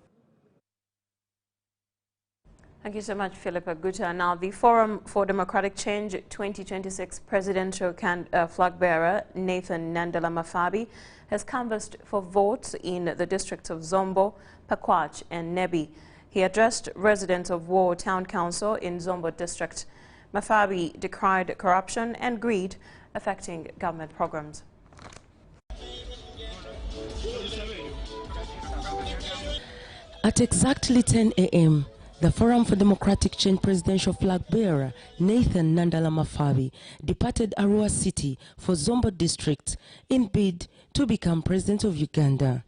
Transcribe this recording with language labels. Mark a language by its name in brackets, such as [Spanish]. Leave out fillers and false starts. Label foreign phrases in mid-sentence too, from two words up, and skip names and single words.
[English] Thank you so much, Philip Aguta. Now, the Forum for Democratic Change 2026 presidential flag bearer Nathan Nandala Mafabi has canvassed for votes in the districts of Zombo, Pakwach and Nebi. He addressed residents of War Town Council in Zombo district. Mafabi decried corruption and greed affecting government programs. At exactly 10 a.m., the Forum for Democratic Change presidential flag bearer Nathan Nandala Mafabi departed Arua City for Zombo district in bid to become president of Uganda.